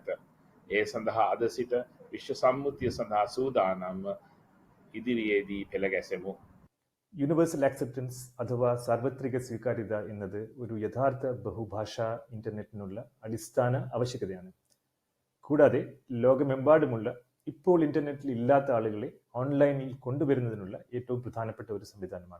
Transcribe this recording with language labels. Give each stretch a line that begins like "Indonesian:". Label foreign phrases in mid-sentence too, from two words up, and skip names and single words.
Sinhala: ඒ සඳහා අද සිට විශ්ව සම්මුතිය සඳහා සූදානම්ව ඉදිරියේදී පෙළ ගැසෙමු.
English: universal acceptance
Malayalam: അഥവാ സാർവത്രിക സ്വീകാര്യത എന്നത് ഒരു യഥാർത്ഥ ബഹുഭാഷാ ഇന്റർനെറ്റിനുള്ള അടിസ്ഥാന ആവശ്യകതയാണ്. കൂടാതെ ലോകമെമ്പാടുമുള്ള ഇപ്പോൾ ഇന്റർനെറ്റിൽ ഇല്ലാത്ത ആളുകളെ ഓൺലൈനിൽ കൊണ്ടുവരുന്നതിനുള്ള ഏറ്റവും പ്രധാനപ്പെട്ട ഒരു സംവിധാനമാണ്.